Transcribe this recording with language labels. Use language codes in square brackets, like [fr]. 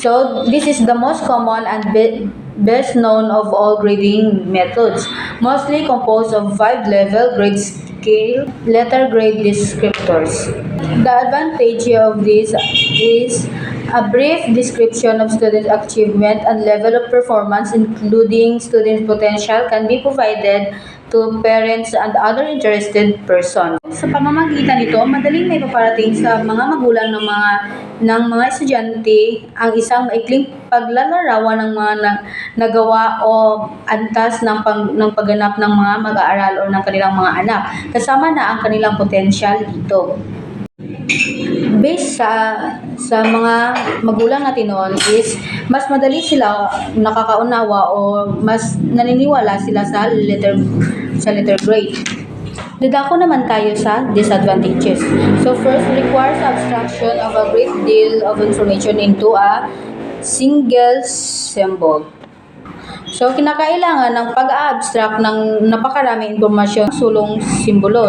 [en] So this is the most common and best known of all grading methods, mostly composed of 5-level grade scale letter grade descriptors. The advantage of this is a brief description of student achievement and level of performance, including student potential, can be provided to parents and other interested persons. [tl] Sa pamamagitan nito, madaling may paparating sa mga magulang ng mga estudyante ang isang maikling paglalarawan ng mga nagawa o antas ng pagganap ng mga mag-aaral o ng kanilang mga anak, kasama na ang kanilang potensyal dito. Based sa mga magulang natin noon is mas madali sila nakakaunawa o mas naniniwala sila sa letter grade. Dadako naman tayo sa disadvantages. [en] So first, requires abstraction of a great deal of information into a single symbol. [tl] So, kinakailangan ng pag-abstract ng napakaraming impormasyon sa sulong simbolo.